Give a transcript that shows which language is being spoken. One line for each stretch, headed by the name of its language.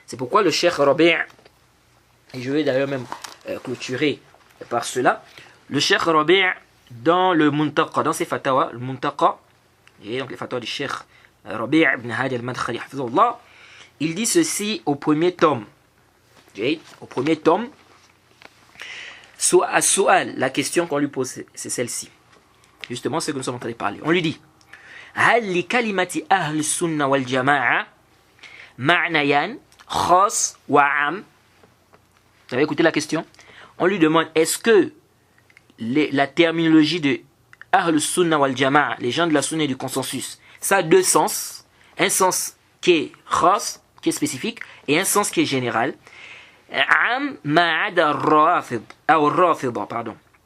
French: C'est pourquoi le Cheikh Rabi', et je vais d'ailleurs même clôturer par cela, le Cheikh Rabi' dans le Muntaqa, dans ses fatawa, le Muntaqa, et donc les fatawa du Cheikh Rabi' ibn Hadi al-Madkhali hafizahullah, il dit ceci au premier tome. Au premier tome, la question qu'on lui pose, c'est celle-ci. Justement, ce que nous sommes en train de parler. On lui dit
Arabic: هل لكلمة أهل السنة والجماعة معنيان خاص وعام.
French: Vous avez écouté la question? On lui demande, est-ce que la terminologie de Ahl Sunna wal Jama'a, les gens de la Sunna et du consensus, ça a deux sens. Un sens qui est khas, qui est spécifique, et un sens qui est général.
Arabic: Am ma'ada rafida, pardon.